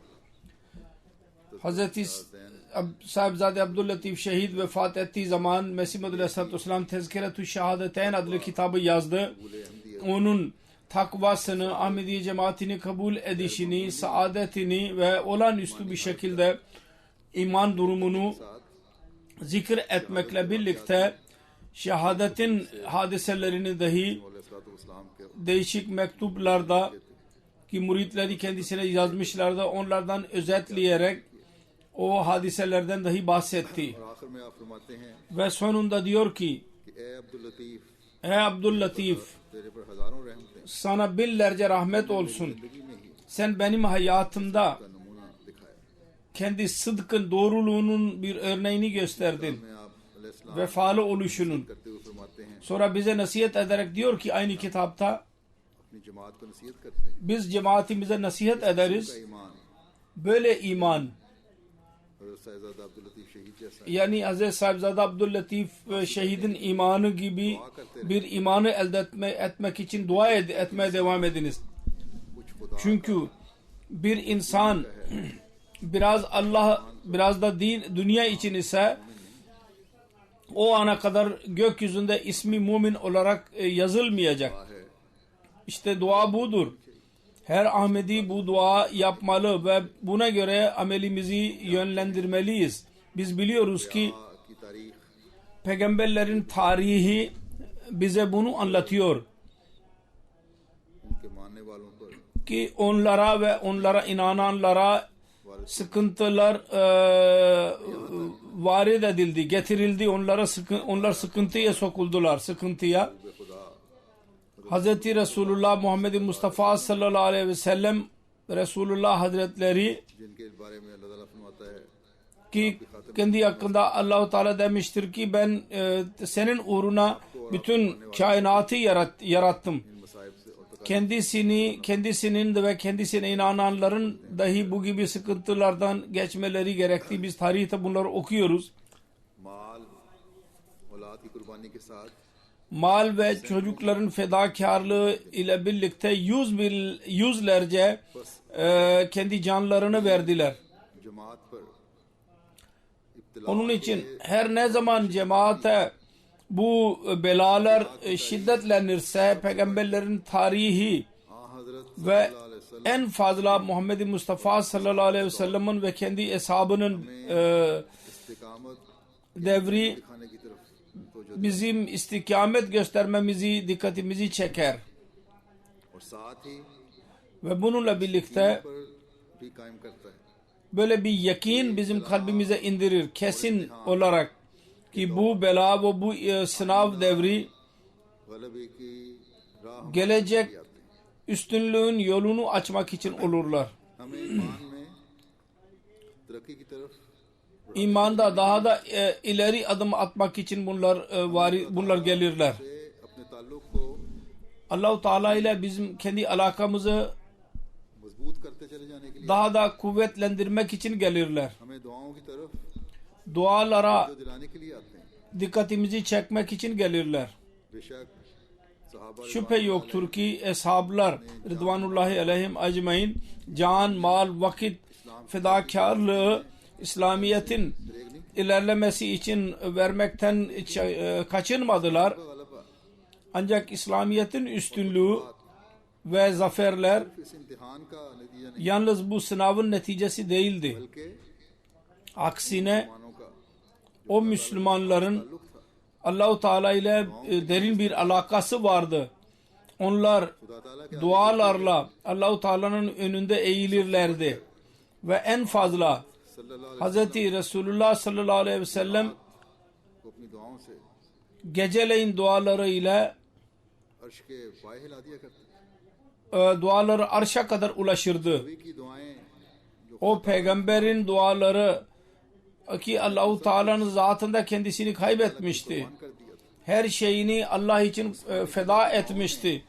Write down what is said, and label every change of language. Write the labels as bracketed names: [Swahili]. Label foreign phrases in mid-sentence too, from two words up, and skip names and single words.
[Turkish] Hazreti Sahibzade Abdüllatif şehit vefat ettiği zaman Mesih Maud [Arabic] عليه الصلاة والسلام [Turkish] Tezkiretü Şehadeteyn adlı kitabı yazdı. Onun takvasını, Ahmediye cemaatini kabul edişini, saadetini ve olağanüstü bir şekilde iman durumunu zikir etmekle birlikte şehadetin hadiselerini dahi [Urdu] علیہ السلام کے [Turkish] değişik mektuplarda ki müritleri kendisine yazmışlardı, onlardan özetleyerek o hadiselerden dahi bahsetti. [Urdu] اور آخر میں آپ فرماتے ہیں [Turkish] Ve sonunda diyor ki [Urdu] کہ اے عبد اللطیف [Turkish] ey Abdüllatif, [Urdu] تیرے پر ہزاروں رحمتیں [Turkish] sana binlerce rahmet olsun. [Urdu] زندگی میں ہی [Turkish] Sen benim hayatımda [Urdu] کا نمونہ دکھایا [Turkish] kendi sıdkın, doğruluğunun bir örneğini gösterdin. [Urdu] میں آپ علیہ السلام [Turkish] Vefalı oluşunun. [Urdu] کرتے ہوئے فرماتے ہیں [Turkish] Sonra bize nasihat ederek diyor ki aynı kitapta [Urdu] اپنی جماعت کو نصیحت کرتے ہیں [Turkish] biz cemaatimize nasihat [Urdu] का [Turkish] ederiz. [Urdu] ईमान [Turkish] Böyle iman, [Urdu] حضرت صاحبزادہ عبد اللطیف شہید جیسا [Turkish] yani Hz. Sahibzade Abdüllatif şehidin imanı gibi bir imanı elde etmek için dua etmeye devam ediniz. [Urdu] کچھ خدا [Turkish] Çünkü bir insan biraz Allah, biraz da dünya için ise o ana kadar gökyüzünde ismi mümin olarak yazılmayacak. [Urdu] है [Turkish] İşte dua budur. Her Ahmedi bu dua yapmalı ve buna göre amelimizi yönlendirmeliyiz. Biz biliyoruz ki [Urdu] کی تاریخ [Turkish] peygamberlerin tarihi bize bunu anlatıyor. [Urdu] ان کے ماننے والوں پر [Turkish] Ki onlara ve onlara inananlara sıkıntılar varid edildi, getirildi. Onlar sıkıntıya sokuldular, sıkıntıya. Hz. Resulullah Muhammed Mustafa [Arabic] صلى الله عليه وسلم [Turkish] Resulullah Hazretleri [Urdu] جن کے بارے میں اللہ تعالیٰ فرماتا ہے [Turkish] ki kendi hakkında Allah-u Teala demiştir ki ben senin uğruna bütün kainatı yarattım. [Urdu] ان مصائب سے اور [Turkish] Kendisinin de ve kendisine inananların dahi bu gibi sıkıntılardan geçmeleri gerekti. Biz tarihte bunları okuyoruz. [Urdu] مال اولاد کی قربانی کے ساتھ [Turkish] Mal ve çocukların fedakarlığı ile birlikte yüzlerce kendi canlarını verdiler. [Urdu] جماعت پر ابتلا [Turkish] Onun için her ne zaman cemaate bu belalar şiddetlenirse peygamberlerin tarihi [Urdu] ہاں حضرت [Turkish] ve [Arabic] صلى الله عليه وسلم [Turkish] en fazla Muhammed Mustafa [Arabic] صلى الله عليه وسلم'in [Turkish] ve kendi eshabının [Urdu] इस्तिकामत [Turkish] devri [Urdu] دکھانے کی طرف توجہ [Turkish] bizim istikamet göstermemizi, dikkatimizi çeker. [Urdu] اور ساتھ ہی [Turkish] Ve bununla birlikte [Urdu] پر بھی قائم کرتا ہے [Turkish] böyle bir yakin bizim kalbimize indirir kesin olarak ki bu bela ve bu sınav devri [Urdu] غلبے کی راہ [Turkish] gelecek üstünlüğün yolunu açmak için olurlar. [Urdu] ہمیں ایمان میں ترقی کی طرف [Turkish] imanda daha da ileri adım atmak için bunlar gelirler. [Urdu] سے اپنے تعلق کو [Turkish] Allah-u Teala ile bizim kendi alakamızı [Urdu] مضبوط کرتے چلے جانے کے لیے [Turkish] daha da kuvvetlendirmek için gelirler. [Urdu] ہمیں دعاؤں کی طرف [Turkish] Dualara [Urdu] جو دلانے کے لیے آتے ہیں. [Turkish] dikkatimizi çekmek için gelirler. [Urdu] بیشک صحابہ [Turkish] Şüphe yoktur ki eshablar [Arabic] رضوان الله عليهم أجمعين [Turkish] can, mal, vakit fedakarlığı İslamiyet'in ilerlemesi için vermekten kaçınmadılar. [Urdu] गलबा [Turkish] Ancak İslamiyet'in üstünlüğü ve zaferler [Urdu] اس امتحان کا نتیجہ نہیں [Turkish] yalnız bu sınavın neticesi değildi. [Urdu] बल्कि [Turkish] Aksine [Urdu] مانوں کا [Turkish] o Müslümanların [Urdu] تعلق تھا. [Turkish] Allah-u Teala ile derin bir alakası vardı. Onlar [Urdu] خدا تعالیٰ کے [Turkish] dualarla Allah-u Teala'nın önünde eğilirlerdi. Ve en fazla [Arabic] صلى الله عليه [Turkish] Hz. Resulullah [Arabic] صلى الله عليه وسلم [Urdu] کو اپنی دعاؤں سے [Turkish] geceleyin duaları ile [Urdu] عرش کے بائے ہلا دیا کرتے تھے. [Turkish] duaları arşa kadar ulaşırdı. [Urdu] نبی کی دعائیں جو [Turkish] O peygamberin duaları ki Allah-u Teala'nın zatında kendisini kaybetmişti. [Urdu] کر دیا تھا. [Turkish] Her şeyini Allah için feda etmişti.